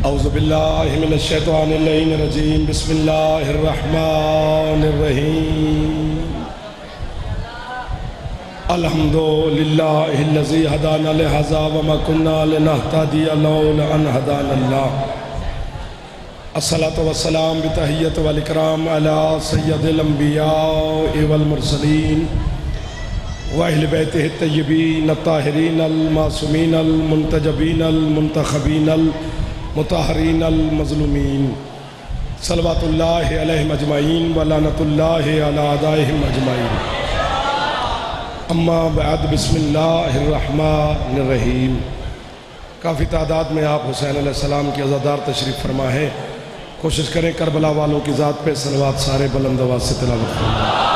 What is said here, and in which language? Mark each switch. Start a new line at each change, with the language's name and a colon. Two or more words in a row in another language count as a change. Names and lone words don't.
Arabic: باللہ من الشیطان اللعین الرجیم بسم اللہ الرحمن الرحیم الحمدللہ الذی ہدانا لہذا وما کنا لنہتدی لولا ان ہدانا اللہ الصلاة والسلام بتحیت والاکرام علی سید الانبیاء والمرسلین وأہل بیتہ الطیبین الطاہرین المعصومین المنتجبین المنتخبین المطہرین المظلومین صلوات اللہ علیہم اجمعین ولعنۃ اللہ علی اعدائہم اجمعین اما بعد بسم اللہ الرحمن الرحیم۔
Urdu: کافی تعداد میں آپ حسین علیہ السلام کے عزادار تشریف فرما ہے، کوشش کریں کربلا والوں کی ذات پہ صلوات سارے بلند آواز سے تلاوت فرمائیں۔